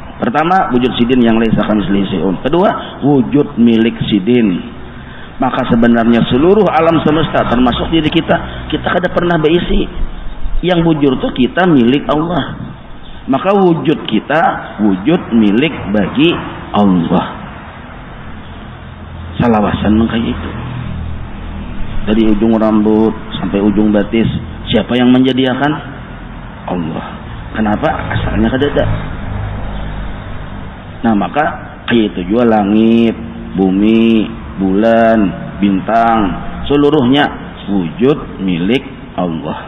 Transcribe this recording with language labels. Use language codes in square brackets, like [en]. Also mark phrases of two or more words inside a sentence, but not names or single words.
[bjn] Pertama, wujud sidin yang [ar] ليس كمثله شيء. [bjn] Kedua, wujud milik sidin. Maka sebenarnya seluruh alam semesta termasuk diri kita kada pernah berisi. Yang wujud itu kita milik Allah. Maka wujud kita wujud milik bagi Allah. Salawasan kayak itu. Dari ujung rambut sampai ujung batis, siapa yang menyediakan? Allah. Kenapa? Asalnya kadada. Nah maka kayak itu juga langit, bumi, bulan, bintang, seluruhnya wujud milik Allah.